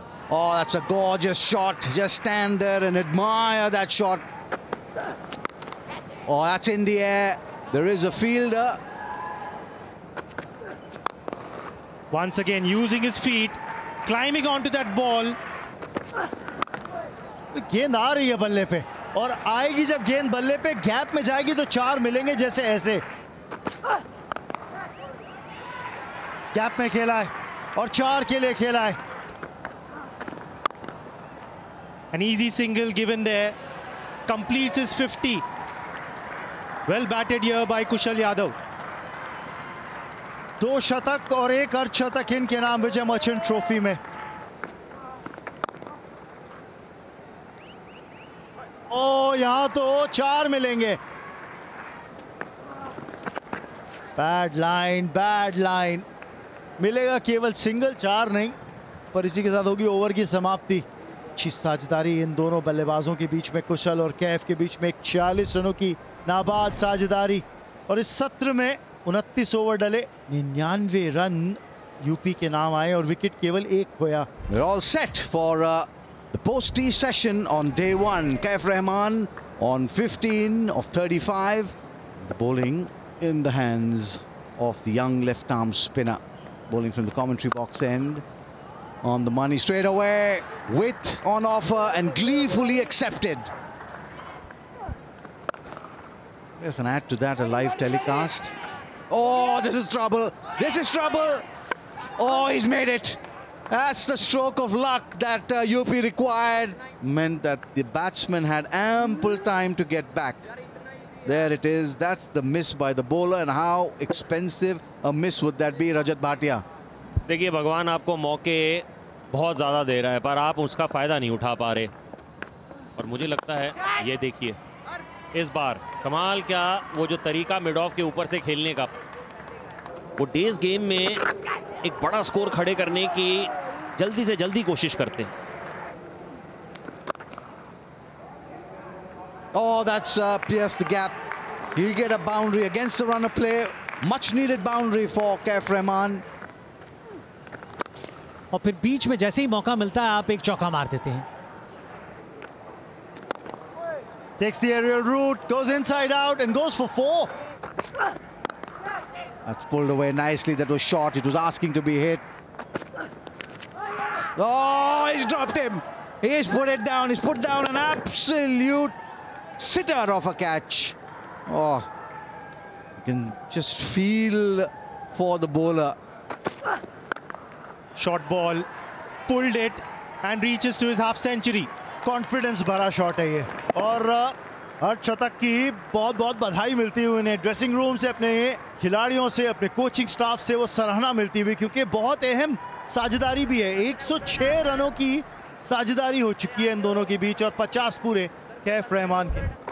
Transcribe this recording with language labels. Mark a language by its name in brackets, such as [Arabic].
[English] Oh, that's a gorgeous shot. Just stand there and admire that shot. Oh, that's in the air. There is a fielder. Once again using his feet, climbing onto that ball. [Hindi] गेंद आ रही है बल्ले पे, और आएगी जब गेंद बल्ले पे, गैप में जाएगी तो 4 मिलेंगे जैसे ऐसे। गैप में खेला है और 4 के लिए खेला है। [English] An easy single given there, completes his 50. Well batted here by Kushal Yadav. [Hindi] 2 शतक और 1 अर्धशतक इनके नाम विजय मर्चेंट ट्रॉफी में। ओ, यहां तो 4 मिलेंगे। बैड लाइन मिलेगा केवल सिंगल, 4 नहीं, पर इसी के साथ होगी ओवर की समाप्ति। अच्छी साझेदारी इन दोनों बल्लेबाजों के बीच में, कुशल और कैफ के बीच में 46 रनों की नाबाद साझेदारी, और इस सत्र में 29 ओवर डले, 99 रन यूपी के नाम आए और विकेट केवल 1 खोया। [English] We're all set for the post-tee session on day 1. Kaif Rahman on 15 of 35. The bowling in the hands of the young left-arm spinner. Bowling from the commentary box end. On the money straight away. Width on offer and gleefully accepted. There's an add to that, a live telecast. Oh, this is trouble. This is trouble. Oh, he's made it. That's the stroke of luck that UP required. Meant that the batsman had ample time to get back. There it is. That's the miss by the bowler, and how expensive a miss would that be, Rajat Bhatia? [Hindi] देखिए, भगवान आपको मौके बहुत ज़्यादा दे रहा है, पर आप उसका फ़ायदा नहीं उठा पा रहे। और मुझे लगता है ये देखिए इस बार कमाल क्या वो जो तरीका मिड ऑफ के ऊपर से खेलने का, वो डेज गेम में एक बड़ा स्कोर खड़े करने की जल्दी से जल्दी कोशिश करते हैं। [English] Oh, that's pierced the gap. He'll get a boundary against the runner play. Much needed boundary for Kaif Rahman. [Hindi] और फिर बीच में जैसे ही मौका मिलता है आप एक चौका मार देते हैं। [English] Takes the aerial route, goes inside out and goes for 4. That's pulled away nicely. That was short. It was asking to be hit. Oh, he's dropped him. He's put it down. He's put down an absolute sitter of a catch. Oh, you can just feel for the bowler. Short ball, pulled it and reaches to his half century. [Hindi] Confidence भरा shot है ये, और अर्धशतक की बहुत बहुत बधाई मिलती हुई उन्हें ड्रेसिंग रूम से, अपने खिलाड़ियों से, अपने कोचिंग स्टाफ से वो सराहना मिलती हुई, क्योंकि बहुत अहम साझेदारी भी है। 106 रनों की साझेदारी हो चुकी है इन दोनों के बीच और 50 पूरे कैफ रहमान के।